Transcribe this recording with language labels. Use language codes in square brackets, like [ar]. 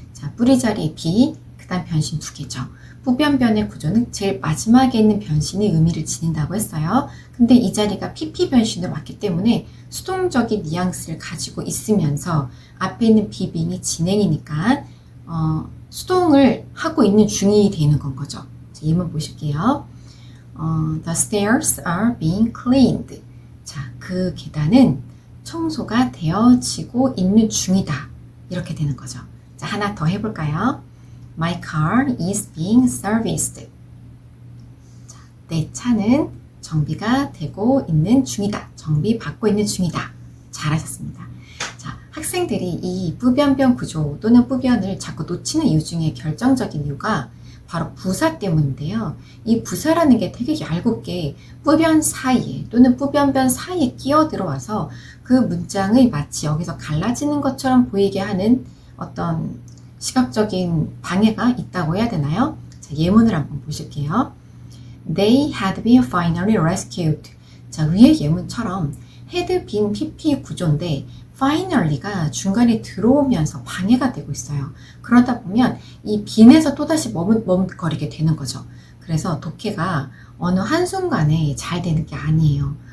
[ko] 자, 뿌리 자리에 비, 그 다음 변신 두 개죠. 부변변의 구조는 제일 마지막에 있는 변신이 의미를 지닌다고 했어요. 근데 이 자리가 PP 변신으로 왔기 때문에 수동적인 뉘앙스를 가지고 있으면서 앞에 있는 비빈이 진행이니까 수동을 하고 있는 중이 되는 건 거죠. 자, 예문 보실게요. [en] The stairs are being cleaned. [ko] 자, 그 계단은 청소가 되어지고 있는 중이다. 이렇게 되는 거죠. 자, 하나 더 해볼까요? [en] My car is being serviced. [ko] 자, 내 차는 정비가 되고 있는 중이다. 정비받고 있는 중이다. 잘하셨습니다. 자, 학생들이 이 부변변 구조 또는 부변을 자꾸 놓치는 이유 중에 결정적인 이유가 바로 부사 때문인데요. 이 부사라는 게 되게 얇게 부변 사이에 또는 부변변 사이에 끼어 들어와서 그 문장의 마치 여기서 갈라지는 것처럼 보이게 하는 어떤 시각적인 방해가 있다고 해야 되나요? 자, 예문을 한번 보실게요. [en] They had been finally rescued. [ko] 자, 위의 예문처럼 had been PP 구조인데 finally가 중간에 들어오면서 방해가 되고 있어요. 그러다 보면 이 빈에서 또다시 머뭇거리게 되는 거죠. 그래서 독해가 어느 한순간에 잘 되는 게 아니에요.